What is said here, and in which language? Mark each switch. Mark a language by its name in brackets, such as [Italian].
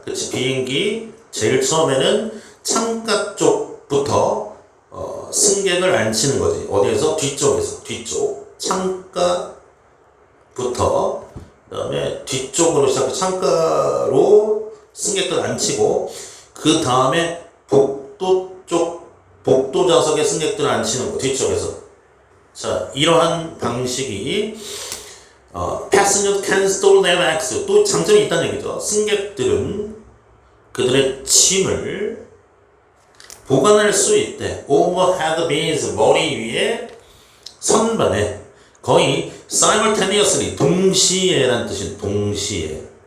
[Korean] 그치 비행기 제일 처음에는 창가 쪽부터 승객을 앉히는 거지. 어디에서? 뒤쪽에서. 뒤쪽. 창가부터 그 다음에 뒤쪽으로 시작해 창가로 승객들 앉히고 그 다음에 복도 좌석에 승객들을 앉히는 거. 뒤쪽에서. 자, 이러한 방식이 [English] passengers can store their bags. [Korean] 또 장점이 있다는 얘기죠. 승객들은 그들의 짐을 보관할 수 있대. [English] overhead bins, [Korean] 머리 위에 선반에 거의 simultaneously, 동시에라는 뜻인 동시에.